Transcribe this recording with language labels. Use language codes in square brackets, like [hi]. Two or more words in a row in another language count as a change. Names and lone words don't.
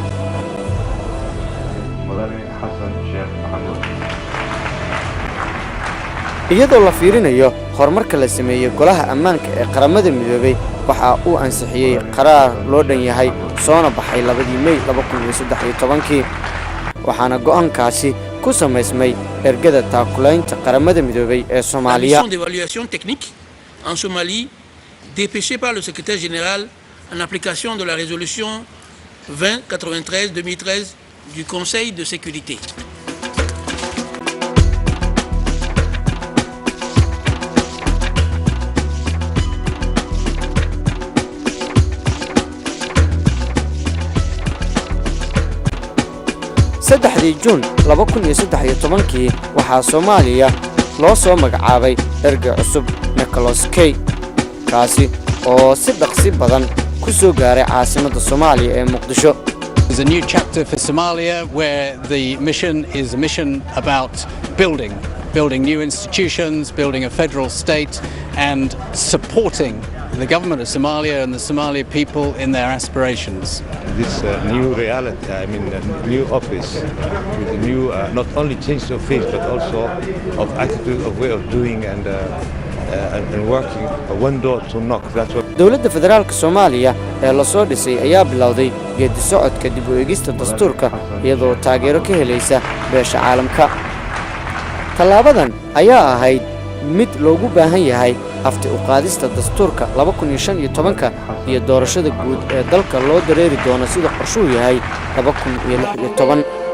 [so] iyadoo la fiirinayo horumarka la sameeyay golaha ammaanka ee qaramada midoobay waxa uu ansixiyay qaraar loo dhan yahay soona baxay 2 May 2013 waxaana go'aankaasi ku sameysmay ergada taakulaynta qaramada midoobay ee Soomaaliya. [fr] La mission d'évaluation technique en Somalie dépêchée par le secrétaire général en application de la résolution 2093-2013 du Conseil de sécurité. [so] saddexdii Juun 2013 waxaa Soomaaliya loo soo magacaabay erga cusub Nicholas K kaasi oo si dhaqsi badan ku soo gaaray caasimadda Soomaaliya ee Muqdisho. [en] There's a new chapter for Somalia where the mission is a mission about building new institutions, building a federal state and supporting the government of Somalia and the Somali people in their aspirations. This new reality, I mean new office with a new not only change of face but also of attitude, of way of doing and working one door to knock. That's what [so] dawladda federaalka Soomaaliya ee la soo dhisay ayaa bilowday geedi socodka dib u eegista dastuurka iyadoo taageero ka helaysa beesha caalamka. talaabadan ayaa ahayd mid loogu baahan yahay afti u qaadista dastuurka 2015 iyo doorashada guud ee dalka loo dareeri doono sida qorshuhu yahay 2016.